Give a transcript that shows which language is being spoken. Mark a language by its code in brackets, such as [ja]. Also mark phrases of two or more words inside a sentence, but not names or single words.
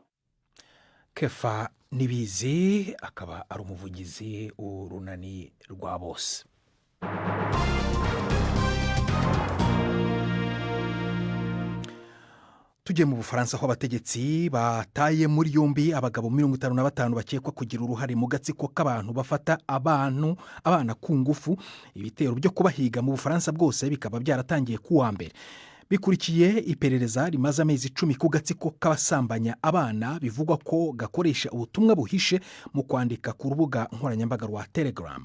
[rw] Kefa Nibizi akaba ari umuvugizi w'urunani rwa bose. Tugiye mu Bufaransa aho abategetsi bataye muri yombi abagabo 55 bakekwa kugira uruhare mu gatsiko k'abantu bafata abana ku ngufu. Ibitero byo kubahiga mu Bufaransa bwose bikaba byaratangiye kuwa mbere, bikurikiye iperereza rimaze amezi 10 ku gatsiko k'abasambanya abana bivugwa ko gakoresha ubutumwa buhishe mu kwandika ku rubuga nkoranyambaga rwa Telegram.